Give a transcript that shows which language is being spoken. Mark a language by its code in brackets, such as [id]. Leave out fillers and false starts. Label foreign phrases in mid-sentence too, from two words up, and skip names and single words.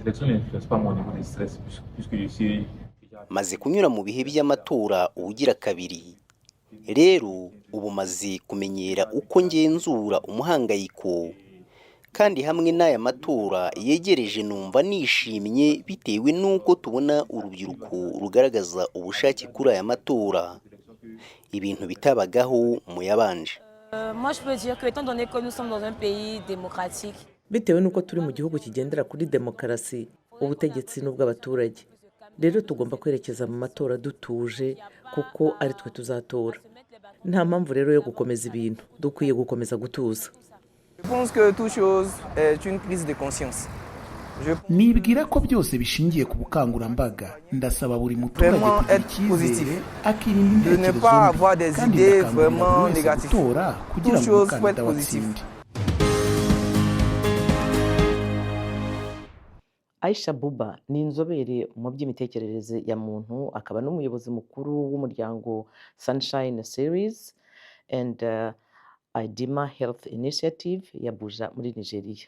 [rw] Maze kunyura mu bihe by'amatora ubugira kabiri, rero ubu maze kumenyera uko ngenzura umuhangayiko, kandi hamwe n'aya matora yegereje numva nishimye bitewe n'uko tubona urubyiruko rugaragaza ubushake kuri aya matora, ibintu bitabagaho mu yabanje. [fr] moi je peux dire que étant donné que nous sommes dans un pays démocratique, [rw] Bitewe n'uko turi mu gihugu kigendera kuri demokarasi, ubutegetsi n'ubw'abaturage, rero tugomba kwerekeza mu matora dutuje kuko ari twe tuzatora. Nta mpamvu rero yo gukomeza ibintu, dukwiye gukomeza gutuza. [fr] Je pense que toute chose est une prise de conscience. [rw] Nibwira ko byose bishingiye ku bukangurambaga. Ndasaba buri muturage kugira icyizere, akirinda intekerezo mbi, kandi ndakangurira buri wese gutora kugira ngo umukandida watsinde. Aisha Buba ni inzobere mu by'imitekerereze ya muntu, akaba n'umuyobozi mukuru w'umuryango Sunshine Series and Idima Health Initiative ya Abuja muri Nigeria.